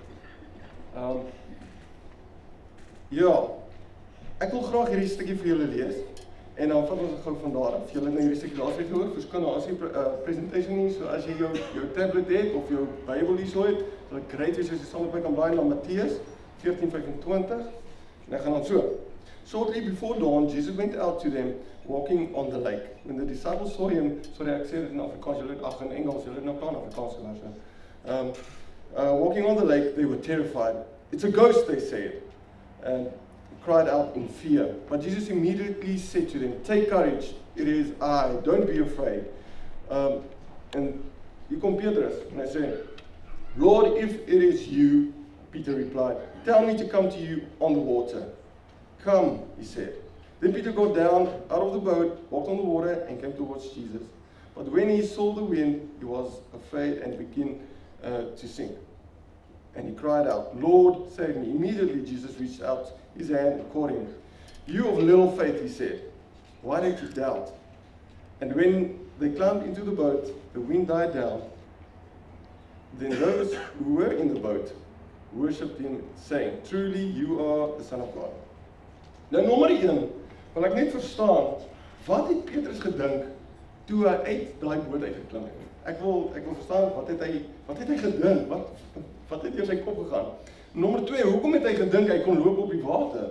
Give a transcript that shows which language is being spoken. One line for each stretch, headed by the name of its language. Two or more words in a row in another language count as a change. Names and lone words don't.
Afrikaans: Ja, ek wil graag hierdie stukkie vir julle lees en dan vat ons dit gou van daar af. Julle het nou hierdie stukkie laasweek gehoor, verskoon nou as jy presentation nie, so as jy jou tablet het of jou Bybel hierso het, sal ek great wees as jy saam met my kan blaai na Matteus 14:25 en ek gaan dan so.
English: Shortly before dawn, Jesus went out to them, walking on the lake. When the disciples saw him, sorry,
Afrikaans: ek sê dit in Afrikaans, julle het in Engels, julle het nou plan Afrikaans geluister.
English: Walking on the lake, they were terrified. It's a ghost, they said, and cried out in fear. But Jesus immediately said to them, take courage, it is I, don't be afraid.
Afrikaans: And hier kom Petrus, en hy sê,
English: Lord, if it is you, Peter replied, tell me to come to you on the water. Come, he said. Then Peter got down out of the boat, walked on the water, and came towards Jesus. But when he saw the wind, he was afraid and began to sink. And he cried out, Lord, save me. Immediately Jesus reached out his hand and caught him. You of little faith, he said, why did you doubt? And when they climbed into the boat, the wind died down. Then those who were in the boat worshipped him, saying, truly you are the Son of God.
Afrikaans: Nou nommer 1, wil ek net verstaan, wat het Petrus gedink toe hy uit daai boot uitgeklim het? Ek wil verstaan, wat het hy gedink? Wat het deur sy kop gegaan? Nommer 2, hoekom het hy gedink hy kon loop op die water?